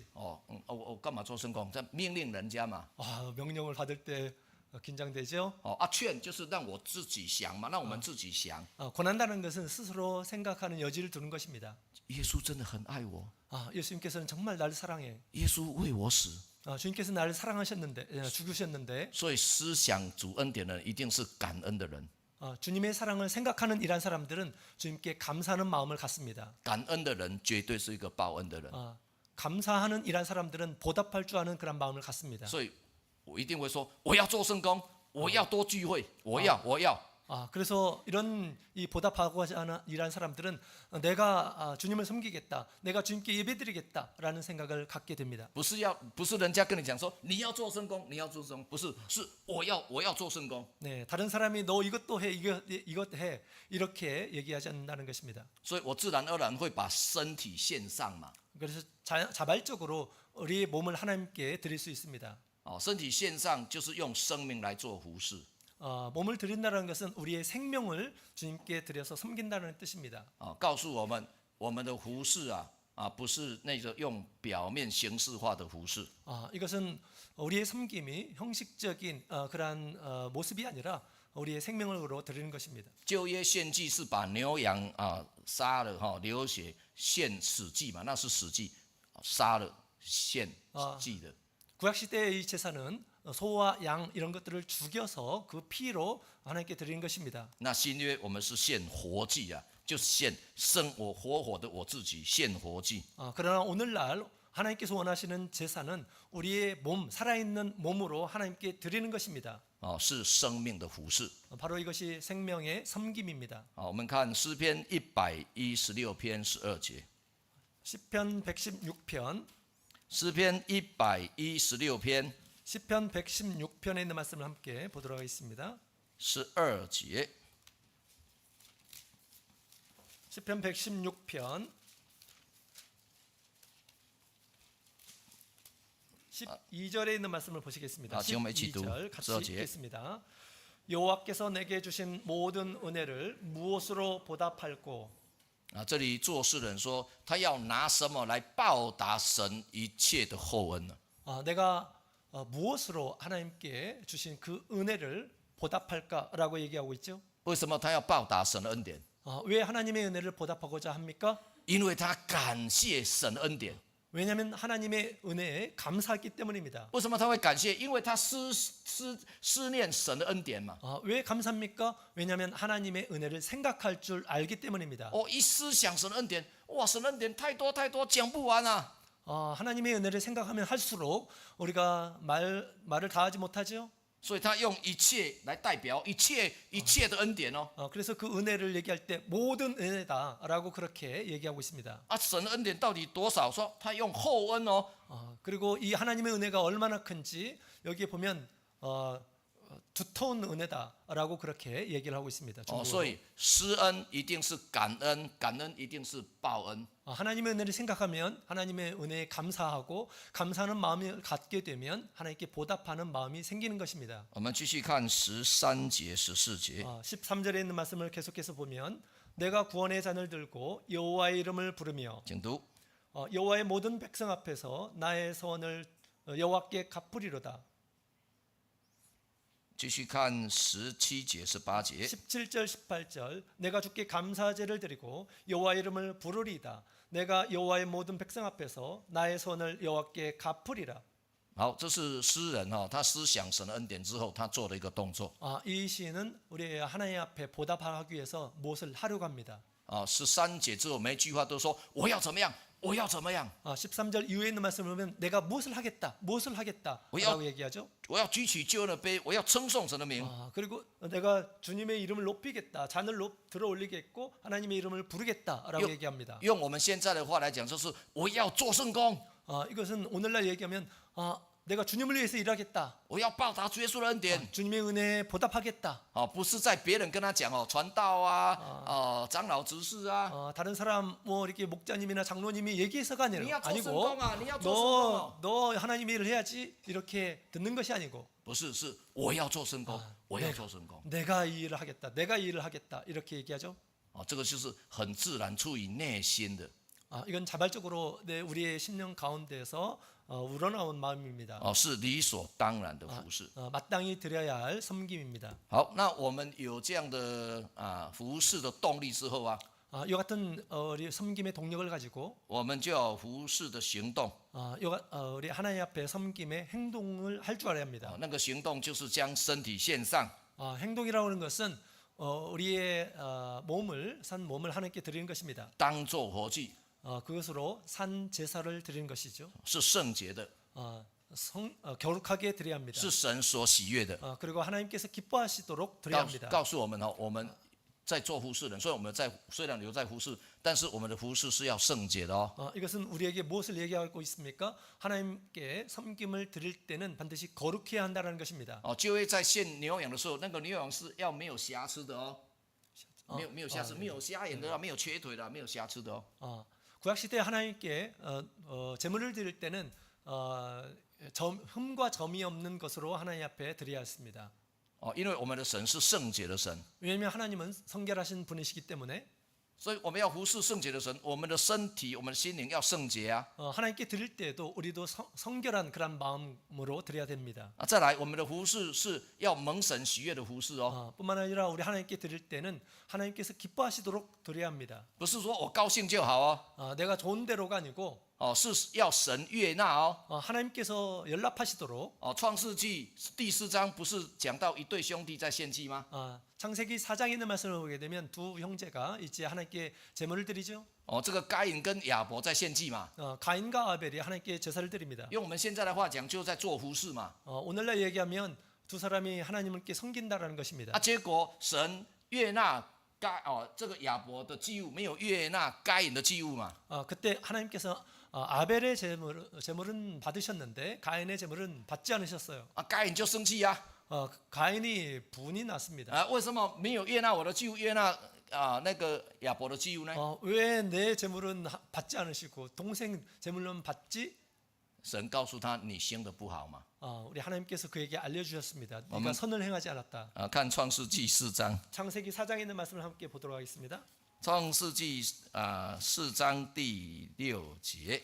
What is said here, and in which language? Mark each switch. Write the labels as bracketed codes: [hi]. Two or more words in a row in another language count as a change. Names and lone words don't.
[zh] 我干嘛做圣工？这命令人家嘛。 [ko] 명령을 받을 때 긴장되죠. [zh] 劝就是让我自己想嘛，让我们自己想。 [ko] 권한다는 것은 스스로 생각하는 여지를 두는 것입니다. [zh] 耶稣真的很爱我， [ko] 예수님께서는 정말 나를 사랑해. [zh] 耶稣为我死， [ko] 주님께서 나를 사랑하셨는데 죽으셨는데 [zh] 所以思想主恩典的人一定是感恩的人。 [ko] 주님의 사랑을 생각하는 이란 사람들은 주님께 감사하는 마음을 갖습니다. [zh] 感恩的人绝对是一个报恩的人。 [ko] 감사하는 이란 사람들은 보답할 줄 아는 그런 마음을 갖습니다. [zh] 所以我一定会说，我要做圣工，我要多聚会，我要。 [ko] 그래서 이런 이 보답하고 하는 이란 사람들은 내가 주님을 섬기겠다, 내가 주님께 예배드리겠다라는 생각을 갖게 됩니다. [zh] 不是人家跟你讲说你要做圣工，你要做圣工，不是，是我要做圣工。 [ko] 네, 다른 사람이 너 이것도 해, 이것 해 이렇게 얘기하지 않는다는 것입니다. [zh] 所以我自然而然会把身体献上嘛。 [ko] 그래서 자발적으로 우리의 몸을 하나님께 드릴 수 있습니다. [zh] 身体献上就是用生命来做服侍。 [ko] 몸을 드린다는 것은 우리의 생명을 주님께 드려서 섬긴다는 뜻입니다. [zh] 告诉我们，我们的服侍不是那个用表面形式化的服侍。 [ko] 이것은 우리의 섬김이 형식적인 그러한 모습이 아니라 우리의 생명으로 드리는 것입니다. [zh] 旧约献祭是把牛羊杀了流血献死祭嘛，那是死祭，杀了献祭的。 [ko] 구약 시대의 이 제사는 소와 양 이런 것들을 죽여서 그 피로 하나님께 드리는 것입니다. [zh] 那新约我们是献活祭啊，就是献我活的我自己献活祭。 [ko] 그러나 오늘날 하나님께서 원하시는 제사는 우리의 몸, 살아있는 몸으로 하나님께 드리는 것입니다. [zh] 是生命的服侍。 [ko] 바로 이것이 생명의 섬김입니다. [zh] 我们看诗篇116篇12节。 [ko] 시편 116편 [zh] 诗篇116篇 [ko] 시편 116편에 있는 말씀을 함께 보도록 하겠습니다. [zh] 12节， [ko] 시편 116편 12절에 있는 말씀을 보시겠습니다. 12절 같이 12절. 읽겠습니다. 여호와께서 내게 주신 모든 은혜를 무엇으로 보답할꼬? [zh] 这里做事人说，他要拿什么来报答神一切的厚恩呢？ [ko] 내가 무엇으로 하나님께 주신 그 은혜를 보답할까라고 얘기하고 있죠. [zh] 为什么他要报答神的恩典？ [ko] 왜 하나님의 은혜를 보답하고자 합니까? [zh] 因为他感谢神的恩典。 [ko] 왜냐하면 하나님의 은혜에 감사했기 때문입니다. [zh] 为什么他会感谢？因为他思念神的恩典嘛。 [ko] 왜 감사합니까? 왜냐하면 하나님의 은혜를 생각할 줄 알기 때문입니다. [zh] 一思想神的恩典，哇，神的恩典太多太多，讲不完啊！ [ko] 하나님의 은혜를 생각하면 할수록 우리가 말을 다 하지 못하죠. [zh] 所以他用一切来代表一切的恩典哦。 [ko] 그래서 그 은혜를 얘기할 때 모든 은혜다라고 그렇게 얘기하고 있습니다. [zh] 神的恩典到底多少？说他用厚恩哦。 [ko] 그리고 이 하나님의 은혜가 얼마나 큰지 여기에 보면 두터운 은혜다라고 그렇게 얘기를 하고 있습니다. [zh] 所以施恩一定是感恩，感恩一定是报恩。 [ko] 하나님의 은혜를 생각하면 하나님의 은혜에 감사하고 감사하는 마음을 갖게 되면 하나님께 보답하는 마음이 생기는 것입니다. [zh] 我们继续看13节、14节。 [ko] 13절에 있는 말씀을 계속해서 보면 내가 구원의 잔을 들고 여호와의 이름을 부르며 [zh] 请读。 [ko] 여호와의 모든 백성 앞에서 나의 소원을 여호와께 갚으리로다. [zh] 继续看17节、18节。 [ko] 17절 18절 내가 주께 감사제를 드리고 여호와의 이름을 부르리이다. 내가 여호와의 모든 백성 앞에서 나의 소원을 여호와께 갚으리라. [zh] 好，这是诗人他思想神的恩典之后，他做了一个动作。 [ko] 이 시인은 우리 하나님 앞에 보답하기 위해서 무엇을 하려고 합니다. [zh] 13节之后每一句话都说我要怎么样，我要怎么样， [ko] 13절 이후에 있는 말씀을 보면 내가 무엇을 하겠다라고 얘기하죠. [zh] 我要举起救恩的杯，我要称颂神的名。 [ko] 그리고 내가 주님의 이름을 높이겠다, 잔을 들어 올리겠고 하나님의 이름을 부르겠다라고 얘기합니다. [zh] 用我们现在的话来讲，就是我要做圣工， [ko] 이것은 오늘날 얘기하면 내가 주님을 위해서 일하겠다. [zh] 我要报答主耶稣的恩典。 [ko] 주님의 은혜에 보답하겠다. [zh] 不是在别人跟他讲传道啊，长老执事啊， [ko] 다른 사람 뭐 이렇게 목자님이나 장로님이 얘기해서가 아니고 [zh] 你要做圣工啊，你要做圣工啊， [ko] 너 하나님의 일을 해야지 이렇게 듣는 것이 아니고 [zh] 不是，是我要做圣工，我要做圣工。 [ko] 내가 이 일을 하겠다. 내가 이 일을 하겠다. 이렇게 얘기하죠. [zh] 这个就是很自然出于内心的。 [ko] 이건 자발적으로 우리의 심령 가운데에서 우러나온 마음입니다. [zh] 是理所当然的服侍。 [ko] 마땅히 드려야 할 섬김입니다. [zh] 好，那我们有这样的服侍的动力之后啊， [ko] 이 같은 우리 섬김의 동력을 가지고 [zh] 我们就要服侍的行动。 [ko] 우리 하나님 앞에 섬김의 행동을 할 줄 알아야 합니다. [zh] 那个行动就是将身体献上， [ko] 행동이라고 하는 것은 우리의 산 몸을 하나님께 드리는 것입니다. [zh] 当作活祭， [ko] 그것으로 산 제사를 드리는 것이죠. [zh] 是圣洁的， [ko] 겨룩하게 드려야 합니다. [zh] 是神所喜悦的。 [ko] 그리고 하나님께서 기뻐하시도록 드려야 합니다. [zh] 告诉我们我们在做服侍人，所以我们虽然留在服侍，但是我们的服侍是要圣洁的哦。 [ko] 이것은 우리에게 무엇을 얘기하고 있습니까? 하나님께 섬김을 드릴 때는 반드시 거룩해야 한다는 것입니다. [zh] 就会在献牛羊的时候，那个牛羊是要没有瑕疵的哦，没有瑕疵，没有瞎眼的，没有瘸腿的，没有瑕疵的哦。 [ko] 구약 시대 하나님께 제물을 드릴 때는 흠과 점이 없는 것으로 하나님 앞에 드려야 했습니다. [zh] 因为我们的神是圣洁的神， [ko] 왜냐하면 하나님은 성결하신 분이시기 때문에 [zh] 所以我们要服侍圣洁的神，我们的身体、我们的心灵要圣洁啊。 [ko] 하나님께 드릴 때도 우리도 성결한 그런 마음으로 드려야 됩니다. [zh] 再来，我们的服侍是要蒙神喜悦的服侍哦， [ko] 뿐만 아니라 우리 하나님께 드릴 때는 하나님께서 기뻐하시도록 드려야 합니다. [zh] 不是说我高兴就好哦， [ko] 내가 좋은 대로가 아니고 [zh] 是要神悦纳哦。 [ko] 하나님께서 연락하시도록 [zh] 创世纪第4章不是讲到一对兄弟在献祭吗？ [ko] 창세기 4장에 있는 말씀을 보게 되면 두 형제가 이제 하나님께 제물을 드리죠. [zh] 这个该隐跟亚伯在献祭嘛。 [ko] 가인과 아벨이 하나님께 제사를 드립니다. [zh] 用我们现在的话讲，就在做服侍嘛。 [ko] 오늘날 얘기하면 두 사람이 하나님께 섬긴다라는 것입니다. [zh] 结果神悦纳这个亚伯的祭物没有悦纳该隐的祭物嘛？ [ko] 그때 하나님께서 아벨의 제물은 받으셨는데 가인의 제물은 받지 않으셨어요. [zh] 该隐就生气呀！ [ko] 가인이 분이 났습니다. [zh] 为什么没有悦纳我的祭物，悦纳那个亚伯的祭物呢？ [ko] 왜 내 제물은 받지 않으시고 동생 제물은 받지? [zh] 神告诉他，你行的不好嘛。 [ko] 우리 하나님께서 그에게 알려주셨습니다. 네가 선을 행하지 않았다. [zh] 看创世纪4章， [ko] 창세기 4장에 있는 말씀을 함께 보도록 하겠습니다. [zh] 创世纪4章第6节，